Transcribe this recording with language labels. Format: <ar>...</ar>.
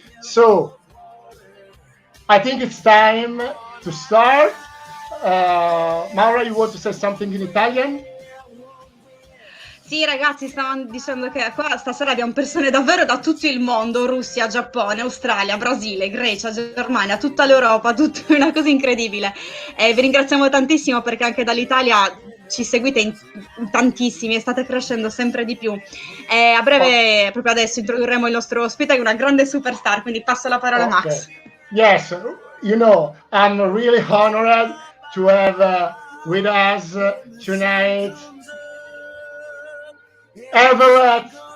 <en>So I think it's time to start. Maura, you want to say something in Italian?</en> <it>Sì, ragazzi, stavano dicendo che qua stasera abbiamo persone davvero da tutto il mondo: Russia, Giappone, Australia, Brasile, Grecia, Germania, tutta l'Europa, tutta una cosa incredibile. Vi ringraziamo tantissimo perché anche dall'Italia ci seguite in tantissimi e state crescendo sempre di più. A breve, proprio adesso, introdurremo il nostro ospite, che è una grande superstar, quindi passo la parola a Max.</it> <en>Yes, I'm really honored to have with us tonight Everett</en>